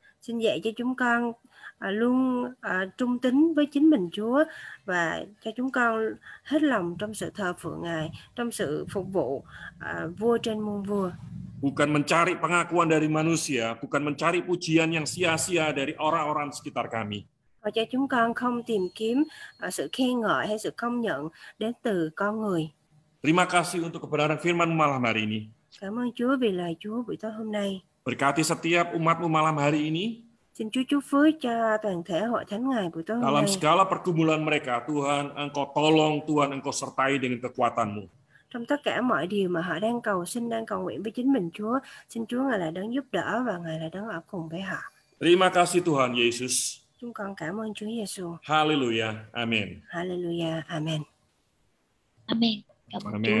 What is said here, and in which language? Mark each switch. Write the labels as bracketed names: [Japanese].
[Vietnamese] Xin dạy cho chúng con luôn trung tín với chính mình Chúa và cho chúng con hết lòng trong sự thờ phượng Ngài, trong sự phục vụ vua trên muôn vua. [Indonesian] Bukan mencari pengakuan dari manusia, bukan mencari pujian yang sia-sia dari orang-orang sekitar kami. [Vietnamese] Và cho chúng con không tìm kiếm sự khen ngợi hay sự công nhận đến từ con người. [Indonesian] Terima kasih untuk kebenaran firman malam hari ini. [Vietnamese] Cảm ơn Chúa vì lời Chúa buổi tối hôm nay. [Indonesian] Berkati setiap umat-Mu malam hari ini. [Vietnamese] Xin Chúa chúc phước cho toàn thể hội thánh Ngài buổi tối hôm [Indonesian] Dalam [Vietnamese] nay. [Indonesian] segala pergumulan mereka, Tuhan, Engkau tolong, Tuhan, Engkau sertai dengan kekuatan-Mu. [Vietnamese] Trong tất cả mọi điều mà họ đang cầu xin, đang cầu nguyện với chính mình Chúa, xin Chúa Ngài là đấng giúp đỡ và Ngài là đấng ở cùng với họ. [Indonesian] Terima kasih Tuhan Yesus. [Vietnamese] Chúng con cảm ơn Chúa Giêsu. [Indonesian] Haleluya. Amin. [Vietnamese] Hallelujah. Amen. Amen. Cảm ơn Amen.